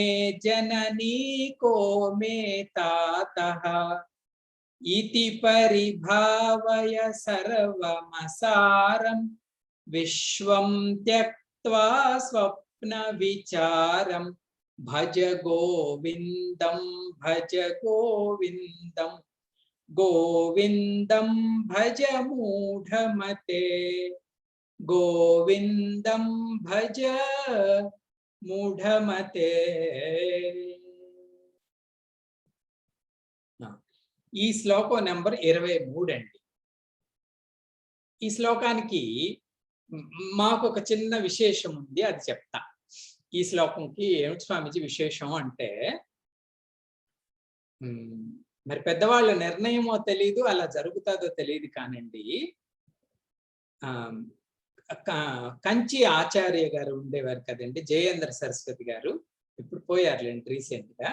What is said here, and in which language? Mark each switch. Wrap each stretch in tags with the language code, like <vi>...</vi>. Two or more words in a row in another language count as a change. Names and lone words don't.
<sa>जननी को मे तातः इति परिभावय सर्वमसारं विश्वं त्यक्त्वा स्वप्न विचारं भज गोविन्दं गोविन्दं भज मूढमते गोविन्दं भज మూఢమతే.</sa> <te>ఈ శ్లోకం నెంబర్ 23 అండి. ఈ శ్లోకానికి మాకు ఒక చిన్న విశేషం ఉంది, అది చెప్తా. ఈ శ్లోకంకి ఏమిటి స్వామిజీ విశేషం అంటే, మరి పెద్దవాళ్ళ నిర్ణయమో తెలియదు, అలా జరుగుతుందో తెలియదు కానండి, కంచి ఆచార్య గారు ఉండేవారు కదండి, జయేంద్ర సరస్వతి గారు, ఇప్పుడు పోయారులేండి రీసెంట్ గా.</te>